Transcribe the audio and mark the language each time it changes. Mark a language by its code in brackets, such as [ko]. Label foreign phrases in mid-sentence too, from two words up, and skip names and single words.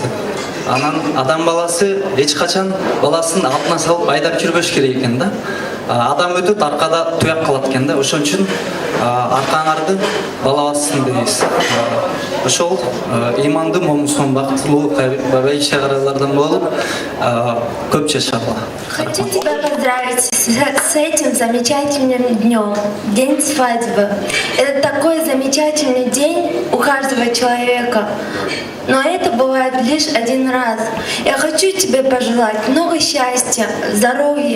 [ky] Анан адам баласы эч качан баласын алдына салып айдап жүрбөш керек экен да. Адам өтөт, аркада туяк калат экен да. Ошон үчүн аркаңарды бала бассын дейбиз. Ошол имандуу момусун бактылуу байча каралардан болуп көп жашагыла. [ru] Хочу тебя поздравить с этим замечательным днем, день свадьбы. Это такой замечательный день у каждого человека, но это бывает лишь один раз. Я хочу тебе пожелать много счастья, здоровья.